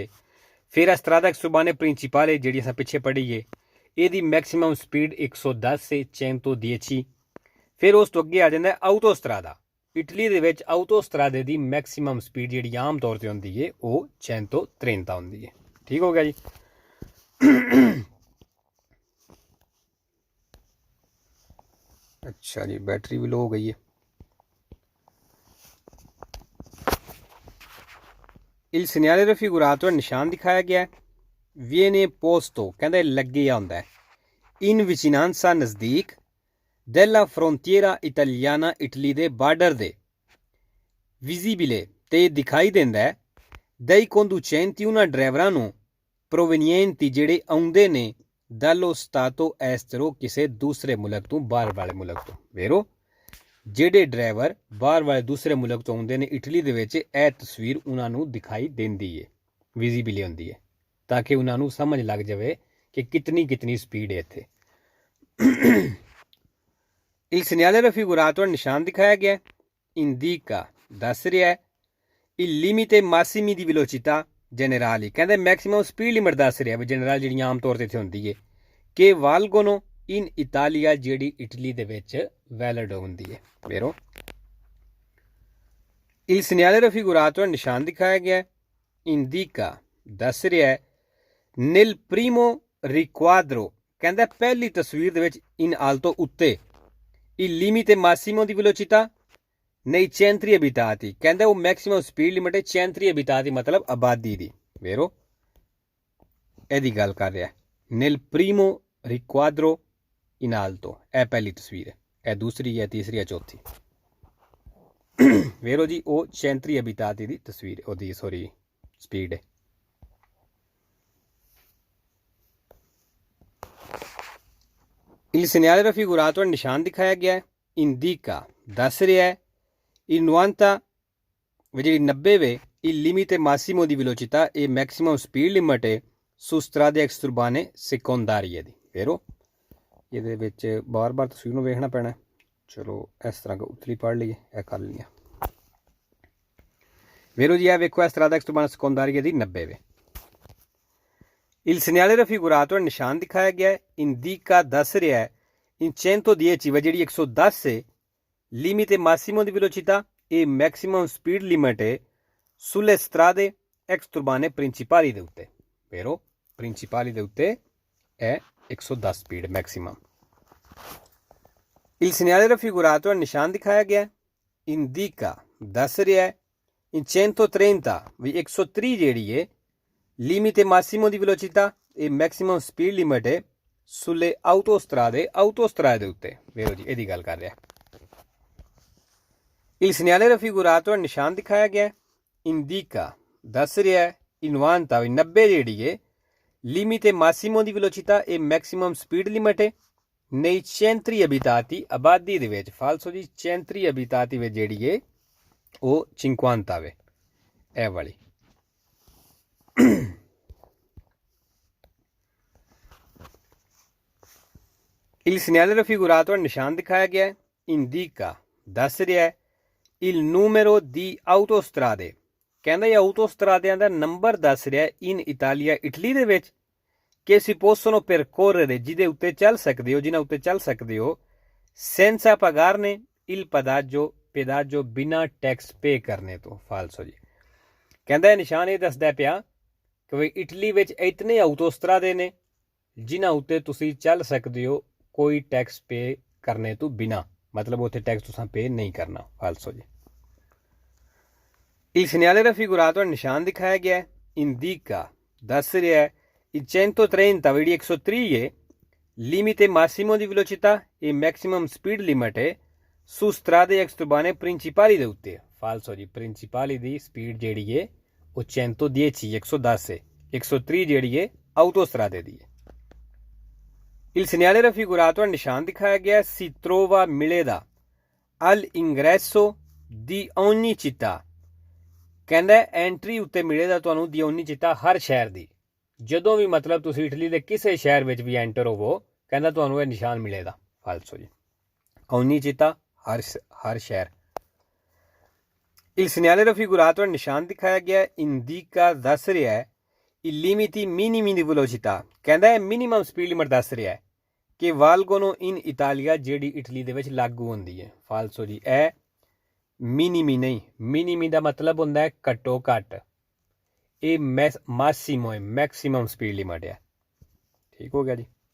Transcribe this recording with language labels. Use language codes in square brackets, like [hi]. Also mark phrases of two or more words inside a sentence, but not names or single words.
[pa] ਫਿਰ [it] strada extraurbana principale [pa] ਜਿਹੜੀ ਅਸੀਂ ਪਿੱਛੇ ਪੜ੍ਹੀ ਹੈ, ਇਹਦੀ [en] maximum speed [pa] 110 ਹੈ, 110. ਫਿਰ ਉਸ ਤੋਂ ਅੱਗੇ ਆ ਜਾਂਦਾ ਆਊਟੋਸਟਰਾਦਾ. ਇਟਲੀ ਦੇ ਵਿੱਚ ਆਊਟੋਸਟਰਾਦੇ ਦੀ [en] maximum speed [pa] ਜਿਹੜੀ ਆਮ ਤੌਰ ਤੇ ਹੁੰਦੀ ਹੈ ਉਹ 130 ਹੁੰਦੀ ਹੈ, ਠੀਕ ਹੋ ਗਿਆ ਜੀ. [hi] अच्छा जी, बैटरी भी लो हो गई है. [it] il segnale raffigurato [hi] निशान दिखाया गया है, [it] viene posto, [pa] ਕਹਿੰਦਾ ਲੱਗੇ ਆਂਦਾ ਹੈ, [it] in vicinanza नजदीक della frontiera italiana, [pa] इटली ਦੇ ਬਾਰਡਰ ਦੇ, visibile ਤੇ ਦਿਖਾਈ ਦੇਂਦਾ ਹੈ, [it] dei conducenti una [pa] ਡਰਾਈਵਰਾਂ ਨੂੰ [it] provenienti [pa] ਜਿਹੜੇ ਆਉਂਦੇ ਨੇ [it] dallo stato estero, [pa] ਕਿਸੇ ਦੂਸਰੇ ਮੁਲਕ ਤੋਂ, ਬਾਹਰ ਵਾਲੇ ਮੁਲਕ ਤੋਂ, ਵੇਰੋ ਜਿਹੜੇ ਡਰਾਈਵਰ ਬਾਹਰ ਵਾਲੇ ਦੂਸਰੇ ਮੁਲਕ ਤੋਂ ਆਉਂਦੇ ਨੇ ਇਟਲੀ ਦੇ ਵਿੱਚ, ਇਹ ਤਸਵੀਰ ਉਹਨਾਂ ਨੂੰ ਦਿਖਾਈ ਦਿੰਦੀ ਹੈ, ਵਿਜ਼ੀਬਲ ਹੁੰਦੀ ਹੈ, ਤਾਂ ਕਿ ਉਹਨਾਂ ਨੂੰ ਸਮਝ ਲੱਗ ਜਾਵੇ ਕਿ ਕਿਤਨੀ ਸਪੀਡ ਹੈ ਇੱਥੇ. [it] il segnale raffigurato [pa] ਨਿਸ਼ਾਨ ਦਿਖਾਇਆ ਗਿਆ, indica ਦੱਸ ਰਿਹਾ ਹੈ, [it] il limite massimi di velocità generali, [pa] ਕਹਿੰਦੇ [en] maximum speed limit [pa] ਦੱਸ ਰਿਹਾ ਵੀ ਜਨਰਲ ਜਿਹੜੀਆਂ ਆਮ ਤੌਰ ਤੇ ਇੱਥੇ ਹੁੰਦੀ ਹੈ, ਕਿ [it] valgono in Italia [pa] ਜਿਹੜੀ ਇਟਲੀ ਦੇ ਵਿੱਚ ਵੈਲਿਡ ਹੁੰਦੀ ਹੈ, ਵੇਰੋ. [it] il segnale raffigurato [pa] ਨਿਸ਼ਾਨ ਦਿਖਾਇਆ ਗਿਆ, indica ਦੱਸ ਰਿਹਾ ਹੈ, [it] nel primo riquadro, [pa] ਕਹਿੰਦਾ ਪਹਿਲੀ ਤਸਵੀਰ ਦੇ ਵਿੱਚ [it] in alto ਉੱਤੇ, il limite massimo di velocità nei centri abitati, [pa] ਕਹਿੰਦਾ ਉਹ [en] maximum speed limit [pa] ਹੈ [it] centri abitati, [pa] ਮਤਲਬ ਆਬਾਦੀ ਦੀ, ਵੇਰੋ ਇਹਦੀ ਗੱਲ ਕਰ ਰਿਹਾ. [it] nel primo riquadro in alto, [pa] ਇਹ ਪਹਿਲੀ ਤਸਵੀਰ ਹੈ, ਇਹ ਦੂਸਰੀ ਹੈ, ਤੀਸਰੀ ਹੈ, ਚੌਥੀ, ਵੇਰੋ ਜੀ. ਉਹ [it] centri abitati [pa] ਦੀ ਤਸਵੀਰ, ਉਹਦੀ ਸੌਰੀ ਸਪੀਡ ਹੈ. [it] il segnale raffigurato [pa] ਨਿਸ਼ਾਨ ਦਿਖਾਇਆ ਗਿਆ ਹੈ, indica ਦੱਸ ਰਿਹਾ ਹੈ, il 90 ਜਿਹੜੀ 90 ਵੇ, [it] il limite massimo di velocità, [pa] ਇਹ [en] maximum speed limit [pa] ਹੈ [it] su strade exturbane secondarie [pa] दी। ਫੇਰੋ ਯੇ ਬਾਰ ਬਾਰ ਤਸਵੀਰ ਮੇਂ ਵੇਖਣਾ ਪੈਣਾ। [hi] चलो इस तरह उतली पढ़ लीए, यह कर लिया। [pa] ਵੇਰੋ ਜੀ ਵੇਖੋ ਇਸ ਤਰ੍ਹਾਂ [it] exturbane secondarie [pa] ਦੀ 90ਵੇਂ। [it] Il segnale raffigurato [hi] निशान दिखाया गया है। [pa] ਇੰਡੀਕਾ ਦੱਸ ਰਿਹਾ ਹੈ in 110 ਜੀ 110 ਹੈ [it] limite massimo di velocità e [en] maximum speed limit [pa] ਹੈ [it] sulle strade exturbane principali [pa] ਦੇ ਉੱਤੇ। [it] però principali [pa] ਦੇ ਉੱਤੇ è 110 [en] speed maximum. [it] Il segnale raffigurato [pa] ਨਿਸ਼ਾਨ ਦਿਖਾਇਆ ਗਿਆ ਇੰਡੀਕਾ ਦੱਸ ਰਿਹਾ ਹੈ in 130 ਵੀ 130 ਜਿਹੜੀ ਹੈ [it] limite massimo di velocità e [en] maximum speed limit [pa] ਹੈ [it] sulle autostrade [pa] ਦੇ ਉੱਤੇ। ਵੇਖੋ ਜੀ ਇਹਦੀ ਗੱਲ ਕਰ ਰਿਹਾ। [it] Il segnale raffigurato [pa] ਨਿਸ਼ਾਨ ਦਿਖਾਇਆ ਗਿਆ ਇੰਡੀਕਾ ਦੱਸ ਰਿਹਾ ਹੈ 90 ਵੀ 90 ਜਿਹੜੀ ਹੈ [it] limite massimo di velocità e [en] maximum speed limit [pa] ਹੈ [it] nei centri abitati [pa] ਆਬਾਦੀ ਦੇ ਵਿੱਚ। ਫਾਲਸੋ ਜੀ [it] centri abitati [pa] ਵਿੱਚ ਜਿਹੜੀ ਹੈ ਉਹ 50 ਵੇ ਇਹ ਵਾਲੀ। [it] Il segnale raffigurato [pa] ਨਿਸ਼ਾਨ ਦਿਖਾਇਆ ਗਿਆ ਇੰਡੀਕਾ ਦੱਸ ਰਿਹਾ ਹੈ [it] il numero di autostrade [pa] ਕਹਿੰਦਾ ਇਹ autostradiਆਂ ਦਾ ਨੰਬਰ ਦੱਸ ਰਿਹਾ [it] in Italia [pa] ਇਟਲੀ ਦੇ ਵਿੱਚ [it] che si possono percorrere [pa] ਜਿਹਦੇ ਉੱਤੇ ਚੱਲ ਸਕਦੇ ਹੋ, ਜਿਨ੍ਹਾਂ ਉੱਤੇ ਚੱਲ ਸਕਦੇ ਹੋ [it] senza pagarne il pedaggio [pa] ਬਿਨਾਂ ਟੈਕਸ ਪੇ ਕਰਨੇ ਤੋਂ। ਫਾਲਸੋ ਜੀ ਕਹਿੰਦਾ ਇਹ ਨਿਸ਼ਾਨ ਇਹ ਦੱਸਦਾ ਪਿਆ ਕਿ ਵੀ ਇਟਲੀ ਵਿੱਚ ਇਤਨੇ autostrade ਨੇ ਜਿਨ੍ਹਾਂ ਉੱਤੇ ਤੁਸੀਂ ਚੱਲ ਸਕਦੇ ਹੋ ਕੋਈ ਟੈਕਸ ਪੇ ਕਰਨੇ ਤੋਂ ਬਿਨਾਂ, ਮਤਲਬ ਉੱਥੇ ਟੈਕਸ ਤੁਸਾਂ ਪੇ ਨਹੀਂ ਕਰਨਾ। ਫਾਲਸੋ ਜੀ [it] il segnale raffigurato [pa] ਨਿਸ਼ਾਨ ਦਿਖਾਇਆ ਗਿਆ ਇੰਡੀਕਾ ਦੱਸ ਰਿਹਾ ਹੈ il 130 ਜਿਹੜੀ 130 ਹੈ [it] limite massimo di velocità e [en] maximum speed limit [pa] ਹੈ [it] su strade exturbane principali [pa] ਦੇ ਉੱਤੇ। ਫਾਲਸੋ ਜੀ ਪ੍ਰਿੰਸੀਪਲੀ ਦੀ ਸਪੀਡ ਜਿਹੜੀ ਹੈ ਉਹ 110 110 ਹੈ 130 ਜਿਹੜੀ ਹੈ autostrade ਦੀ ਹੈ। [it] Il segnale raffigurato [pa] ਨਿਸ਼ਾਨ ਦਿਖਾਇਆ ਗਿਆ [it] si trova [pa] ਮਿਲੇਦਾ [it] all'ingresso di ogni città [pa] ਕਹਿੰਦਾ ਐਂਟਰੀ ਉੱਤੇ ਮਿਲੇਦਾ ਤੁਹਾਨੂੰ [it] di ogni città [pa] ਹਰ ਸ਼ਹਿਰ ਦੀ। ਜਦੋਂ ਵੀ ਮਤਲਬ ਤੁਸੀਂ ਇਟਲੀ ਦੇ ਕਿਸੇ ਸ਼ਹਿਰ ਵਿੱਚ ਵੀ ਐਂਟਰ ਹੋਵੋ ਕਹਿੰਦਾ ਤੁਹਾਨੂੰ ਇਹ ਨਿਸ਼ਾਨ ਮਿਲੇਗਾ। ਫਾਲਸੋ ਜੀ [it] ogni città [pa] ਹਰ ਸ਼ਹਿਰ। [it] Il segnale raffigurato [pa] ਨਿਸ਼ਾਨ ਦਿਖਾਇਆ ਗਿਆ ਇੰਡੀਕਾ ਦੱਸ ਰਿਹਾ ਹੈ [it] i limiti minimi di velocità [pa] ਕਹਿੰਦਾ ਇਹ [en] minimum speed limit [pa] ਦੱਸ ਰਿਹਾ ਹੈ ਕਿ [it] valgono in Italia [pa] ਜਿਹੜੀ ਇਟਲੀ ਦੇ ਵਿੱਚ ਲਾਗੂ ਹੁੰਦੀ ਹੈ। ਫਾਲਸੋ ਜੀ ਇਹ ਮਿਨੀਮੀ ਨਹੀਂ, ਮਿਨੀਮੀ ਦਾ ਮਤਲਬ ਹੁੰਦਾ ਹੈ ਘੱਟੋ ਘੱਟ, ਇਹ ਮਾਸੀਮੋ ਹੈ [en] maximum speed limit [pa] ਹੈ। ਠੀਕ ਹੋ ਗਿਆ ਜੀ।